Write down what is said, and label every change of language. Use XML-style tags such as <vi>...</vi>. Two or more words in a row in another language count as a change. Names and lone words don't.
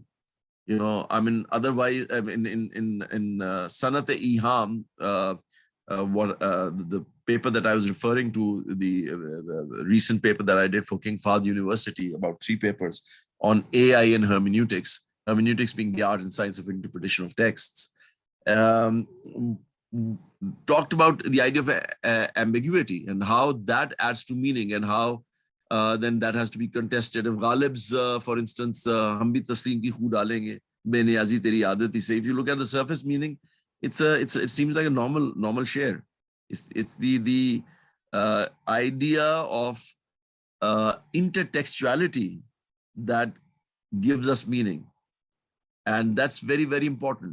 <en>Otherwise, in Sanat-e-Iham, the paper that I was referring to, the recent paper that I did for King Fahd University, about 3 papers on AI and hermeneutics being the art and science of interpretation of texts, talked about the idea of ambiguity and how that adds to meaning, and how then that has to be contested. If Ghalib's, for instance,</en> <ur>ہم بھی تسلیم کی خو ڈالیں گے، بے نیازی تیری عادت ہی سے,</ur> <en>if you look at the surface meaning, it seems like a normal share. It's the idea of intertextuality that gives us meaning, and that's very, very important.</en>